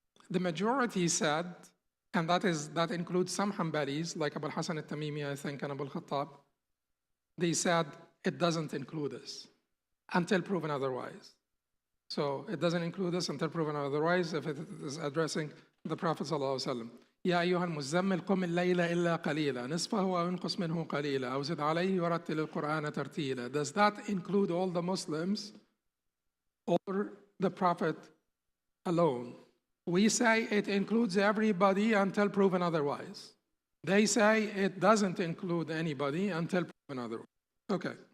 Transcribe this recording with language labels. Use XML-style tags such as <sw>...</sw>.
<en>The majority said, and that includes some Hanbalis, like Abu al-Hasan al-Tamimi, I think, and Abu al-Khattab, they said it doesn't include us until proven otherwise. So it doesn't include us until proven otherwise if it is addressing the Prophet ﷺ.</en> <ar>يا أيها المزمل قم الليل إلا قليلا نصفه أو انقص منه قليلا أو زد عليه ورتل القرآن ترتيلا.</ar> <en>Does that include all the Muslims or the Prophet alone? We say it includes everybody until proven otherwise. They say it doesn't include anybody until proven otherwise. Okay.</en>